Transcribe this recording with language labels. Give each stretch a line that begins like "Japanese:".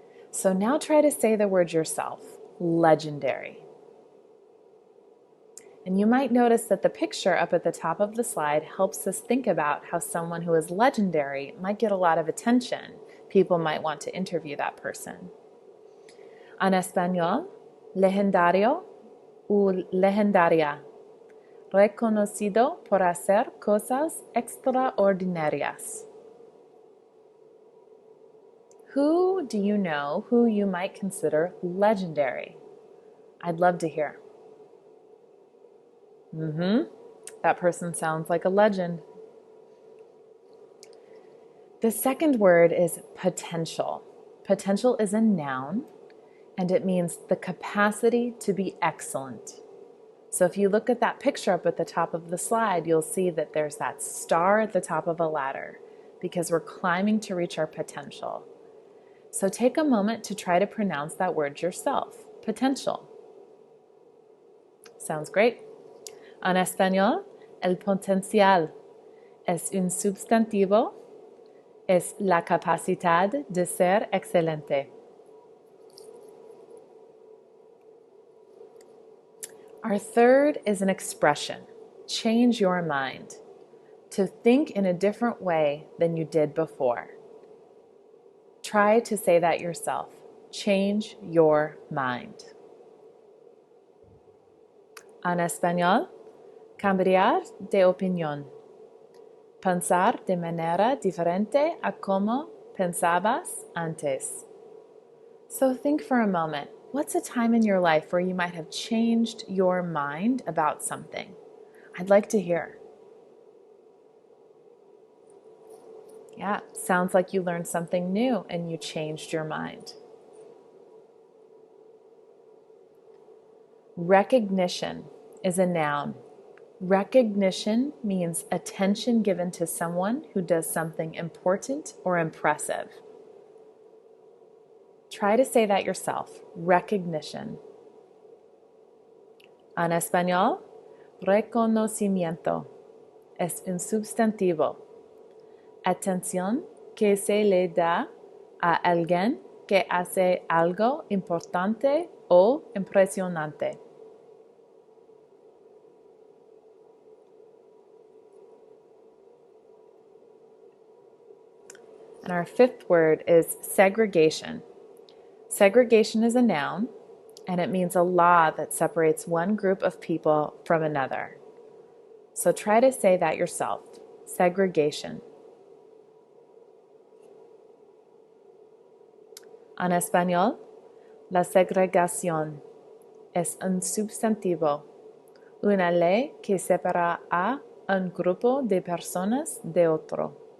English: So now try to say the word yourself, legendary. And you might notice that the picture up at the top of the slide helps us think about how someone who is legendary might get a lot of attention. People might want to interview that person.
Spanish: En español, legendario o legendaria, reconocido por hacer cosas extraordinarias.
English: Who do you know who you might consider legendary? I'd love to hear. That person sounds like a legend. The second word is potential. Potential is a noun, and it means the capacity to be excellent. So if you look at that picture up at the top of the slide, you'll see that there's that star at the top of a ladder because we're climbing to reach our potential. So take a moment to try to pronounce that word yourself, potential. Sounds great.
Spanish: En español, el potencial es un sustantivo, es la capacidad de ser excelente.
English: Our third is an expression, change your mind, to think in a different way than you did before. Try to say that yourself. Change your mind.
Spanish: En español, cambiar de opinión. Pensar de manera diferente a como pensabas antes.
English: So think for a moment. What's a time in your life where you might have changed your mind about something? I'd like to hear. Yeah, sounds like you learned something new and you changed your mind. Recognition is a noun. Recognition means attention given to someone who does something important or impressive. Try to say that yourself, recognition.
Spanish: En español, reconocimiento es un sustantivo. Atención que se le da a alguien que hace algo importante o impresionante.
English: And our fifth word is segregation. Segregation is a noun, and it means a law that separates one group of people from another. So try to say that yourself, segregation.
Spanish: En español, la segregación es un sustantivo, una ley que separa a un grupo de personas de otro.